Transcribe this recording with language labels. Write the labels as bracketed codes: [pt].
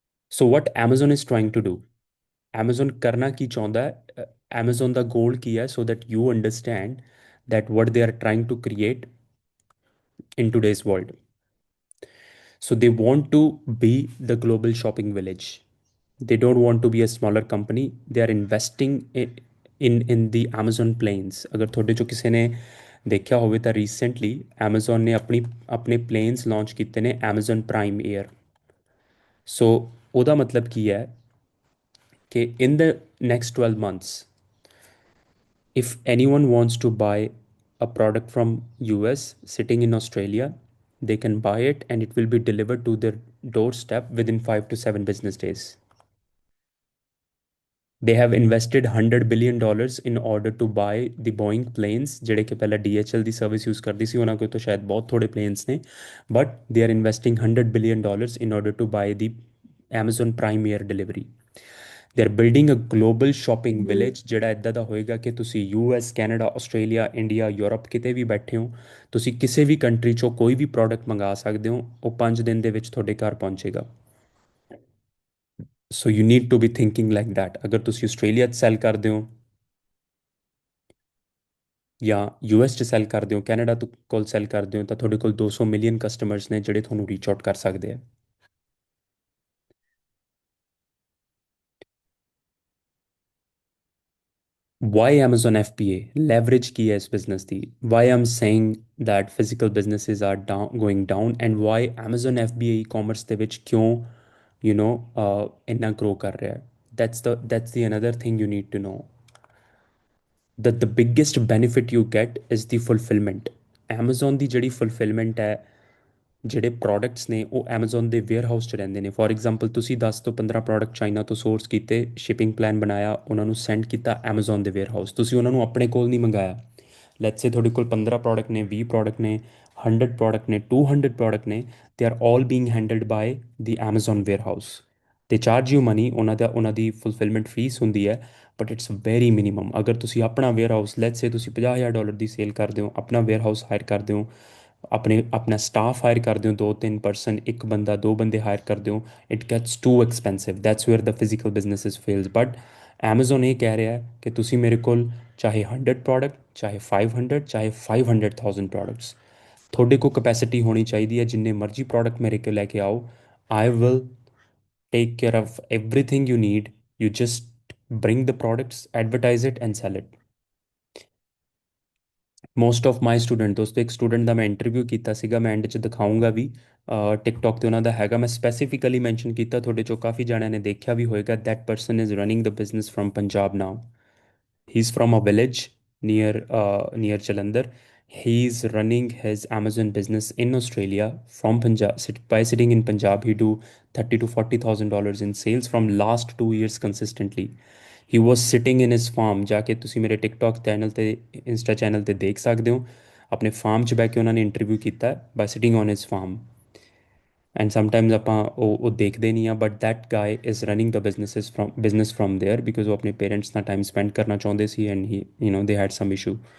[en] So what Amazon is trying to do, [hi] Amazon करना की चाहता है, [pa] Amazon ਦਾ goal ਕੀ ਹੈ, [en] so that you understand that what they are trying to create in today's world. So they want to be the global shopping village. They don't want to be a smaller company. They are investing in the Amazon planes. [pa] ਅਗਰ ਤੁਹਾਡੇ ਚੋਂ ਕਿਸੇ ਨੇ ਦੇਖਿਆ ਹੋਵੇ ਤਾਂ recently Amazon ਨੇ ਆਪਣੇ planes launch ਕੀਤੇ ਨੇ Amazon Prime Air। [en] So [pa] ਉਹਦਾ ਮਤਲਬ ਕੀ ਹੈ ਕਿ [en] in the next 12 months, if anyone wants to buy a product from US sitting in Australia, they can buy it and it will be delivered to their doorstep within 5 to 7 business days. They have invested $100 billion in order to buy the Boeing planes [pa] ਜਿਹੜੇ ਕਿ ਪਹਿਲਾਂ DHL ਦੀ service use ਕਰਦੀ ਸੀ। ਉਹਨਾਂ ਕੋਲ ਤਾਂ ਸ਼ਾਇਦ ਬਹੁਤ ਥੋੜੇ planes ਨੇ, [en] but they are investing $100 billion in order to buy the Amazon Prime Air delivery. They are building a global shopping village [pa] ਜਿਹੜਾ ਇੱਦਾਂ ਦਾ ਹੋਏਗਾ ਕਿ ਤੁਸੀਂ US, Canada, Australia, India, Europe ਕਿਤੇ ਵੀ ਬੈਠੇ ਹੋ, ਤੁਸੀਂ ਕਿਸੇ ਵੀ ਕੰਟਰੀ ਚੋਂ ਕੋਈ ਵੀ ਪ੍ਰੋਡਕਟ ਮੰਗਾ ਸਕਦੇ ਹੋ, ਉਹ 5 ਦਿਨ ਦੇ ਵਿੱਚ ਤੁਹਾਡੇ ਘਰ ਪਹੁੰਚੇਗਾ। [en] So you need to be thinking like that. [pa] ਅਗਰ ਤੁਸੀਂ ਆਸਟ੍ਰੇਲੀਆ 'ਚ ਸੈਲ ਕਰਦੇ ਹੋ ਜਾਂ US 'ਚ ਸੈਲ ਕਰਦੇ ਹੋ, ਕੈਨੇਡਾ ਕੋਲ ਸੈਲ ਕਰਦੇ ਹੋ, ਤਾਂ ਤੁਹਾਡੇ ਕੋਲ 200 ਮਿਲੀਅਨ ਕਸਟਮਰਸ ਨੇ ਜਿਹੜੇ ਤੁਹਾਨੂੰ ਰੀਚ ਆਊਟ ਕਰ ਸਕਦੇ ਆ। [en] Why Amazon FBA? [pa] Leverage की है इस business the. [en] Why I'm saying that physical businesses are going down, and why Amazon FBA e-commerce [pa] ਦੇ ਵਿੱਚ क्यों ਇੰਨਾ grow ਕਰ ਰਿਹਾ ਹੈ. [en] That's the another thing you need to know. That the biggest benefit you get is the fulfillment. [pa] Amazon ਦੀ ਜਿਹੜੀ fulfillment ਹੈ, ਜਿਹੜੇ ਪ੍ਰੋਡਕਟਸ ਨੇ ਉਹ Amazon ਦੇ ਵੇਅਰਹਾਊਸ 'ਚ ਰਹਿੰਦੇ ਨੇ. ਫੋਰ ਐਗਜ਼ਾਮਪਲ ਤੁਸੀਂ 10 ਤੋਂ 15 ਪ੍ਰੋਡਕਟ ਚਾਈਨਾ ਤੋਂ ਸੋਰਸ ਕੀਤੇ, ਸ਼ਿਪਿੰਗ ਪਲਾਨ ਬਣਾਇਆ, ਉਹਨਾਂ ਨੂੰ ਸੈਂਡ ਕੀਤਾ Amazon ਦੇ ਵੇਅਰਹਾਊਸ. ਤੁਸੀਂ ਉਹਨਾਂ ਨੂੰ ਆਪਣੇ ਕੋਲ ਨਹੀਂ ਮੰਗਾਇਆ. ਲੈਟਸ ਸੇ ਤੁਹਾਡੇ ਕੋਲ 15 ਪ੍ਰੋਡਕਟ ਨੇ, 20 ਪ੍ਰੋਡਕਟ ਨੇ, 100 ਪ੍ਰੋਡਕਟ ਨੇ, 200 ਪ੍ਰੋਡਕਟ ਨੇ. [en] They are all being handled by the Amazon warehouse. They charge you money, [pa] ਉਹਨਾਂ ਦੀ ਫੁਲਫਿਲਮੈਂਟ ਫੀਸ ਹੁੰਦੀ ਹੈ, [en] But it's very minimum. [pa] ਅਗਰ ਤੁਸੀਂ ਆਪਣਾ ਵੇਅਰਹਾਊਸ, ਲੈਟਸ ਸੇ ਤੁਸੀਂ $50,000 ਦੀ ਸੇਲ ਕਰਦੇ ਹੋ, ਆਪਣਾ ਵੇਅਰਹਾਊਸ ਹਾਇਰ ਕਰਦੇ ਹੋ, ਆਪਣਾ ਸਟਾਫ ਹਾਇਰ ਕਰਦੇ ਹੋ, 2-3 ਪਰਸਨ, ਇੱਕ ਬੰਦਾ, ਦੋ ਬੰਦੇ ਹਾਇਰ ਕਰਦੇ ਹੋ, [en] It gets too expensive. That's where the physical businesses fails. [pa] But Amazon ਇਹ ਕਹਿ ਰਿਹਾ ਹੈ ਕਿ ਤੁਸੀਂ ਮੇਰੇ ਕੋਲ ਚਾਹੇ 100 ਪ੍ਰੋਡਕਟ, ਚਾਹੇ 500, ਚਾਹੇ 500,000 ਪ੍ਰੋਡਕਟਸ, ਤੁਹਾਡੇ ਕੋਲ ਕਪੈਸਿਟੀ ਹੋਣੀ ਚਾਹੀਦੀ ਹੈ. ਜਿੰਨੇ ਮਰਜ਼ੀ ਪ੍ਰੋਡਕਟ ਮੇਰੇ ਕੋਲ ਲੈ ਕੇ ਆਓ, [en] I will take care of everything you need. You just bring the products, advertise it and sell it. Most of my student, [pa] ਦੋਸਤੋ ਇੱਕ ਸਟੂਡੈਂਟ ਦਾ ਮੈਂ ਇੰਟਰਵਿਊ ਕੀਤਾ ਸੀਗਾ, ਮੈਂ ਐਂਡ 'ਚ ਦਿਖਾਊਂਗਾ ਵੀ, ਟਿਕਟੋਕ 'ਤੇ ਉਹਨਾਂ ਦਾ ਹੈਗਾ. ਮੈਂ ਸਪੈਸੀਫਿਕਲੀ ਮੈਂਸ਼ਨ ਕੀਤਾ, ਤੁਹਾਡੇ 'ਚੋਂ ਕਾਫੀ ਜਣਿਆਂ ਨੇ ਦੇਖਿਆ ਵੀ ਹੋਏਗਾ. [en] That person is running the business from Punjab now. He's from a village near Jalandhar. He's running his Amazon business in Australia from Punjab. By sitting in Punjab, he do 30 to $40,000 in sales from last 2 years consistently. He was sitting in his farm. [pa] ਜਾਕੇ ਤੁਸੀਂ ਮੇਰੇ TikTok channel ਤੇ Insta channel ਤੇ ਦੇਖ ਸਕਦੇ ਹੋ. ਆਪਣੇ farm 'ਚ ਬਹਿ ਕੇ ਉਹਨਾਂ ਨੇ ਇੰਟਰਵਿਊ ਕੀਤਾ, [en] by sitting on his farm. And sometimes [pa] ਆਪਾਂ ਉਹ ਦੇਖਦੇ ਨਹੀਂ ਆ, [en] but that guy is running the business from there, because [pa] ਉਹ ਆਪਣੇ ਪੇਰੈਂਟਸ ਨਾਲ ਟਾਈਮ ਸਪੈਂਡ ਕਰਨਾ ਚਾਹੁੰਦੇ ਸੀ, [en] And he they had some issue.